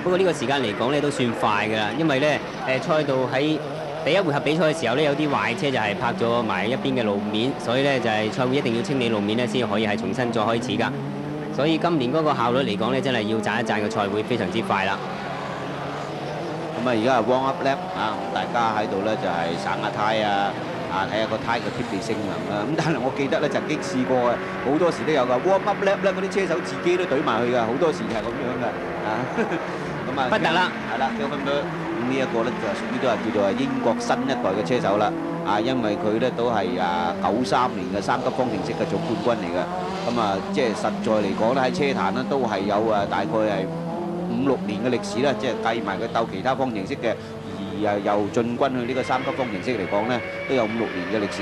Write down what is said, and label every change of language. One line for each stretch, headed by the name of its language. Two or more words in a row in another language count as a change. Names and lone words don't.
Cantonese: 不過呢個時間嚟講咧都算快㗎啦，因為咧賽道喺第1回合比賽嘅時候咧，有啲壞車就係泊咗埋一邊嘅路面，所以咧就係賽會一定要清理路面咧，先可以係重新再開始㗎。所以今年嗰個效率嚟講咧，真係要讚一讚個賽會非常之快啦。咁啊，而家係
English: warm up lap
Cantonese: 啊，大家喺度咧就係省下胎啊，睇下個胎嘅貼地性能啦。咁但係我記得咧曾經試過嘅，好多時都有㗎
English: warm up lap
Cantonese: 咧，嗰啲車手自己都懟埋去㗎，好多時係咁樣㗎啊。咁啊，不得啦，係啦，咁呢一個咧就屬於都係叫做英國新一代嘅車手啦。啊，因為佢咧都係93年嘅3級方程式嘅總冠軍嚟㗎。咁啊，即係實在嚟講咧喺車壇咧都係有大概係5、6年嘅歷史啦，即係計埋佢鬥其他方程式嘅，而又進軍去呢個3級方程式嚟講咧，都有5、6年嘅歷史。